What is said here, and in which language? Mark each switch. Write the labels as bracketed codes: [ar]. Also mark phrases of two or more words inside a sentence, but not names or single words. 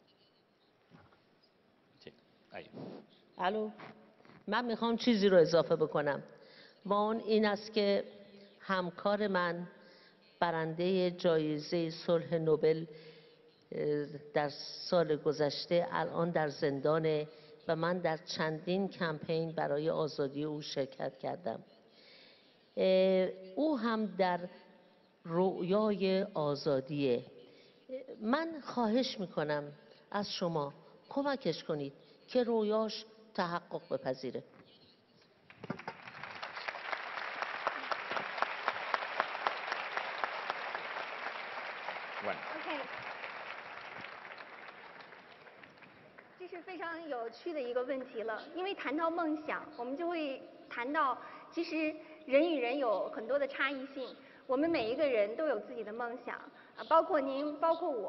[fa] الو، من میخوام چیزی رو اضافه بکنم و اون این است که همکار من برنده جایزه صلح نوبل در سال گذشته الان در زندانه و من در چندین کمپین برای آزادی او شرکت کردم. او هم در رویای آزادیه. من خواهش میکنم از شما کمکش کنید که رویاش تحقق بپذیره. [zh] 这是非常有趣的一个问题了，因为谈到梦想，我们就会谈到，其实人与人有很多的差异性，我们每一个人都有自己的梦想，包括您，包括我。